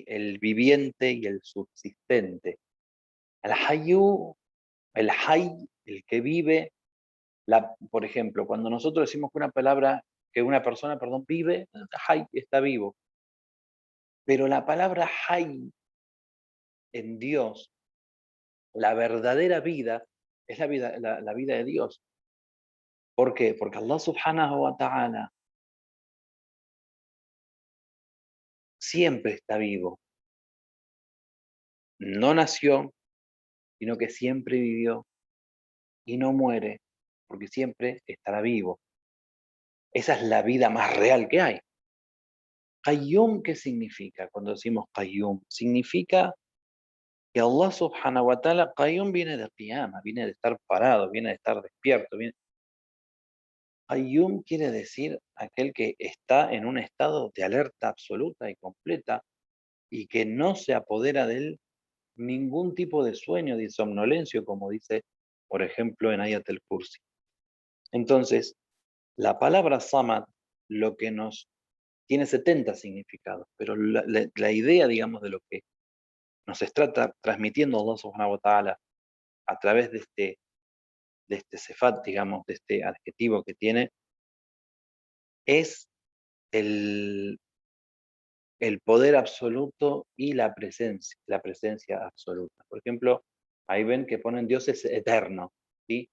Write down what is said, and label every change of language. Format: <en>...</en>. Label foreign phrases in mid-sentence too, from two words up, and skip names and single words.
<es>El viviente y el subsistente. El Hayyu, el Hay, el que vive, por ejemplo, cuando nosotros decimos que una persona, perdón, vive, Hay está vivo. Pero la palabra Hay en Dios, la verdadera vida, es la vida de Dios. ¿Por qué? Porque</es> <ar>الله سبحانه وتعالى</ar> <es>siempre está vivo. No nació, sino que siempre vivió y no muere, porque siempre estará vivo. Esa es la vida más real que hay. Qayyum, ¿qué significa cuando decimos Qayyum? Significa que</es> <ar>الله سبحانه وتعالى,</ar> <es>Qayyum viene de Qiyama, viene de estar parado, viene de estar despierto. Qayyum quiere decir aquel que está en un estado de alerta absoluta y completa y que no se apodera de él ningún tipo de sueño, de somnolencia, como dice, por ejemplo, en Ayat al-Kursi. Entonces, la palabra Samad, lo que tiene 70 significados, pero la idea, digamos, de lo que nos está transmitiendo</es> <ar>الله سبحانه وتعالى</ar> <es>a través de este sefat, digamos, de este adjetivo que tiene, es el, el poder absoluto y la presencia absoluta. Por ejemplo, ahí ven que ponen Dios es eterno, ¿sí?</es>